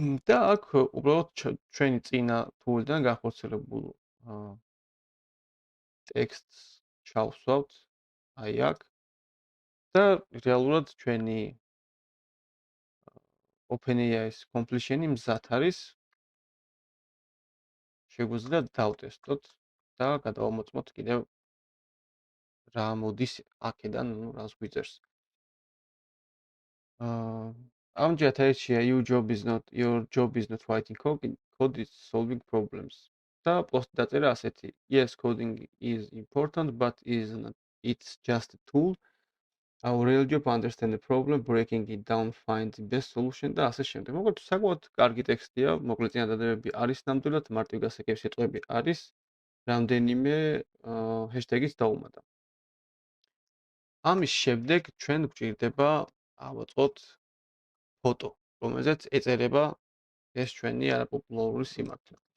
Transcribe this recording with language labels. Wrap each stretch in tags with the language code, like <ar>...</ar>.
<ka>და აქ უბრალოდ ჩვენი წინა თულიდან განხორციელებულ ტექსტს ჩავსვავთ აი აქ და რეალურად ჩვენი OpenAI-ის completion-ი მზად არის. შეგვიძლია დავტესტოთ და გადავამოწმოთ კიდევ რა მოდის აქედან, ну, რას გვიწერს. ამჯერად ერთია</ka> <en>your job is not writing code, it's solving problems.</en> <ka>და პოსტი დაწერა ასეთი.</ka> <en>Yes, coding is important, but it's just a tool. Our real job understand the problem, breaking it down, find the best solution</en> <ka>და ასე შემდეგ. მოკლედ საკმაოდ კარგი ტექსტია, მოკლედ წინადადებები არის ნამდვილად, მარტივ გასაგები სიტყვები არის. რამდენიმე ჰეშტეგიც დავუმატა. ამის შემდეგ ჩვენ გვჭირდება ავაწყოთ ფოტო, რომელზეც ეწერება ეს ჩვენი არაპოპულარული სიმართლე.</ka>